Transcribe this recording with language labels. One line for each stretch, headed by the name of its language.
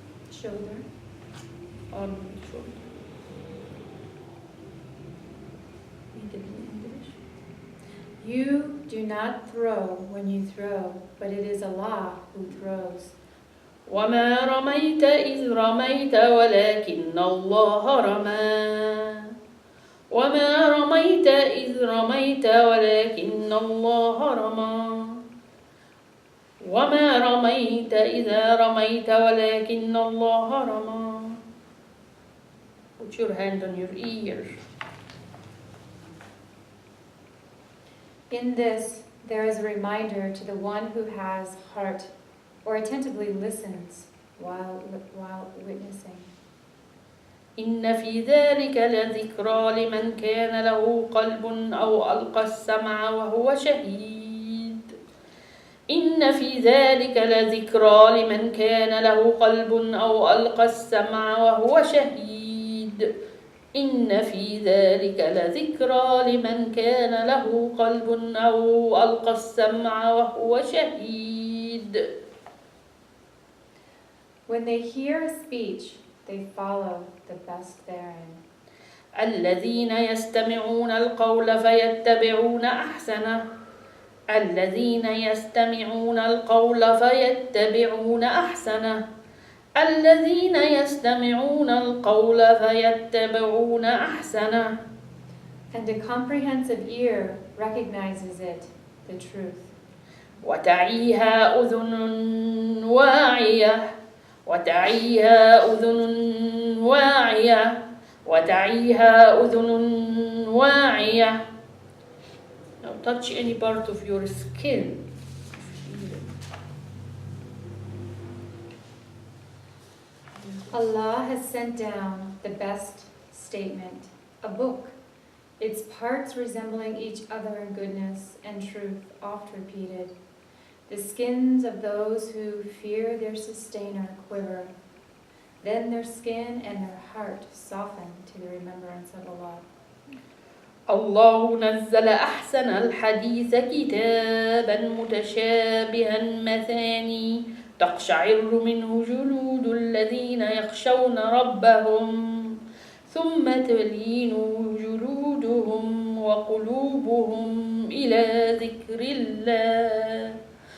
English: Shoulder. Arm and shoulder. Read it in English. You do not throw when you throw, but it is Allah who throws.
Arabic: وما رميت إذ رميت ولكن الله رمى. وما رميت إذ رميت ولكن الله رمى. وما رميت إذا رميت ولكن الله رمى.
English: Put your hand on your ear. In this, there is a reminder to the one who has heart or attentively listens while witnessing.
Arabic: إن في ذلك لذكرى لمن كان له قلب أو ألقى السمع وهو شهيد. إن في ذلك لذكرى لمن كان له قلب أو ألقى السمع وهو شهيد. إن في ذلك لذكرى لمن كان له قلب أو ألقى السمع وهو شهيد.
English: When they hear a speech, they follow the best therein.
Arabic: الذين يستمعون القول فيتبعون أحسنه. الذين يستمعون القول فيتبعون أحسنه. الذين يستمعون القول فيتبعون أحسنه.
English: And a comprehensive ear recognizes it, the truth.
Arabic: وتعيها أذن واعية. وتعيها أذن واعية. وتعيها أذن واعية.
English: Now touch any part of your skin. Allah has sent down the best statement, a book, its parts resembling each other in goodness and truth, oft repeated. The skins of those who fear their sustainer quiver. Then their skin and their heart soften to the remembrance of Allah.
Arabic: الله نزل أحسن الحديث كتابا متشابها مثاني تقشعر منه جلود الذين يخشون ربهم ثم تلين جلودهم وقلوبهم إلى ذكر الله.